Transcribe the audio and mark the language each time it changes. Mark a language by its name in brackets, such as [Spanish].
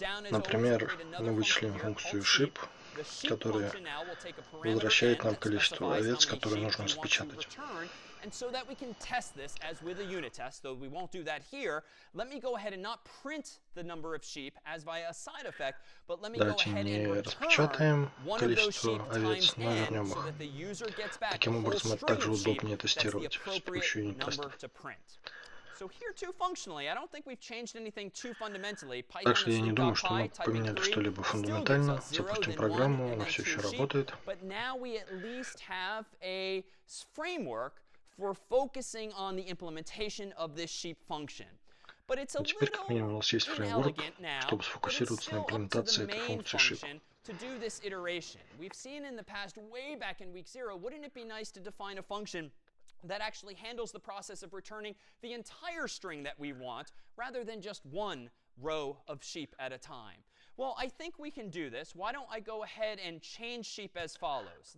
[Russian] Например, мы вычислим функцию ship, которая возвращает нам количество овец, которые нужно распечатать. [English] And so that we can test this as with a unit test, though we won't do that here, let me go ahead and not print the number of sheep as via a side effect, but let me go ahead and return one of those sheep times n so that the user gets back a whole string of sheep. That's the appropriate number to print. So here too, functionally, I don't think we've changed anything too fundamentally. [Russian] Так что я не думаю, что мы поменяли что-либо фундаментально. Запустим программу, она все еще работает. [English] But now we at least have a framework for focusing on the implementation of this sheep function. But it's a [Russian] Теперь, как минимум, у нас есть фреймворк, чтобы сфокусироваться на имплементации этой функции ship. [English] To do this iteration. We've seen in the past, way back in week 0, wouldn't it be nice to define a function that actually handles the process of returning the entire string that we want, rather than just one row of sheep at a time? Well, I think we can do this. Why don't I go ahead and change sheep as follows?